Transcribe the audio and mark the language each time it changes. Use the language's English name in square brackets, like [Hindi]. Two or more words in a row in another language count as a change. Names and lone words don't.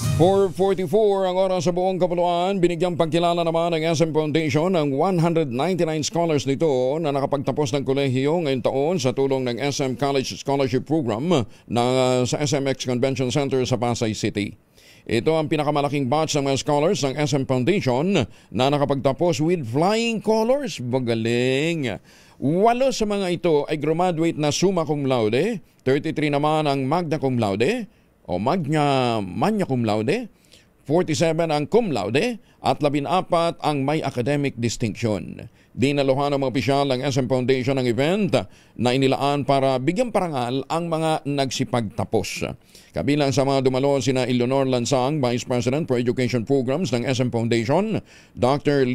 [Filipino] 4:44 ang oras sa buong kapuluan. Binigyang pagkilala naman ng SM Foundation ang 199 scholars nito na nakapagtapos ng kolehiyo ngayong taon sa tulong ng SM College Scholarship Program sa SMX Convention Center sa Pasay City. Ito ang pinakamalaking batch ng mga scholars ng SM Foundation na nakapagtapos [English] with flying colors. [Filipino] Magaling! 8 sa mga ito ay graduate na [Latin] summa cum laude, [Filipino] 33 naman ang [Latin] magna cum laude [Filipino] o [Latin] magna cum laude, [Filipino] 47 ang [Latin] cum laude [Filipino] at 14 ang may [English] academic distinction. [Filipino] Dinaluhan ng mga opisyal ng SM Foundation ang event na inilaan para bigyang parangal ang mga nagsipagtapos. Kabilang sa mga dumalo sina Eleanor Lansang, [English] Vice President for Education Programs [Filipino] ng SM Foundation, Dr.